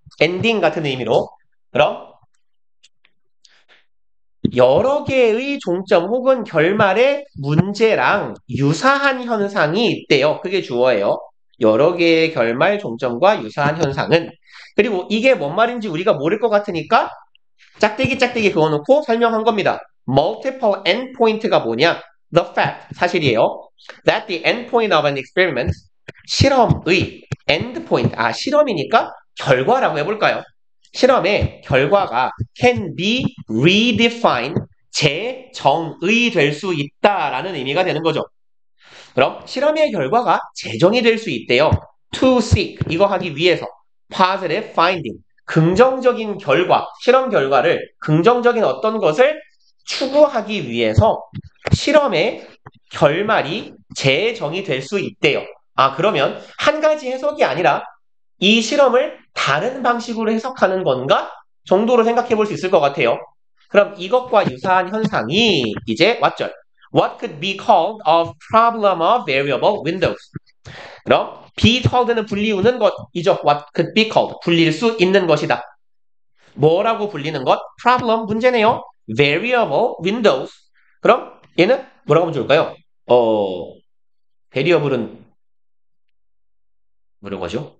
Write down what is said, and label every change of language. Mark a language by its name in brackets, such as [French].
[Korean] 엔딩 같은 의미로. 그럼 여러 개의 종점 혹은 결말의 문제랑 유사한 현상이 있대요. 그게 주어예요. 여러 개의 결말 종점과 유사한 현상은. 그리고 이게 뭔 말인지 우리가 모를 것 같으니까 짝대기 짝대기 그어놓고 설명한 겁니다. [English] Multiple endpoint가 [Korean] 뭐냐? [English] The fact, [Korean] 사실이에요. [English] That the endpoint of an experiment, 실험의 endpoint, [Korean] 실험이니까 결과라고 해볼까요? 실험의 결과가 [English] can be redefined, [Korean] 재정의될 수 있다라는 의미가 되는 거죠. 그럼 실험의 결과가 재정이 될 수 있대요. [English] To seek, [Korean] 이거 하기 위해서 [English] positive finding, [Korean] 긍정적인 결과, 실험 결과를 긍정적인 어떤 것을 추구하기 위해서 실험의 결말이 재정이 될 수 있대요. 그러면 한 가지 해석이 아니라 이 실험을 다른 방식으로 해석하는 건가 정도로 생각해 볼 수 있을 것 같아요. 그럼 이것과 유사한 현상이 이제 왓절. [English] What could be called a problem of variable windows? [Korean] 그럼 be called는 불리우는 것이죠. [English] What could be called? [Korean] 불릴 수 있는 것이다. 뭐라고 불리는 것? problem, 문제네요. [English] variable windows. [Korean] 그럼 얘는 뭐라고 하면 좋을까요? variable은 뭐라고 하죠?